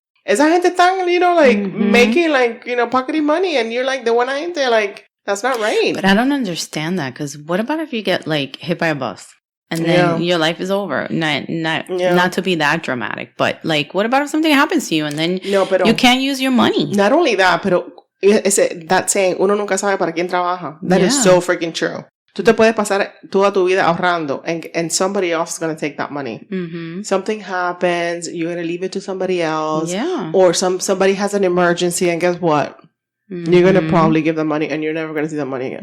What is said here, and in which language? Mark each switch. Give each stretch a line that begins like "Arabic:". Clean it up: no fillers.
Spanish: Esa gente tan,
English: making, pocketing money. And you're like, the one gente, like, that's not right. But I don't understand that. Because what about if you get, hit by a bus? And then your life is over. Not to be that dramatic, but what about if something happens to you and then you can't use your money? Not only that,
Spanish: pero
English: that saying,
Spanish: uno nunca sabe para quién trabaja.
English: That is so freaking true.
Spanish: Tú te puedes pasar toda tu vida ahorrando
English: and somebody else is going to take that money. Mm-hmm. Something happens, you're going to leave it to somebody else. Yeah. Or somebody has an emergency and guess what? Mm-hmm. You're going to probably give them money and you're never going to see that money again.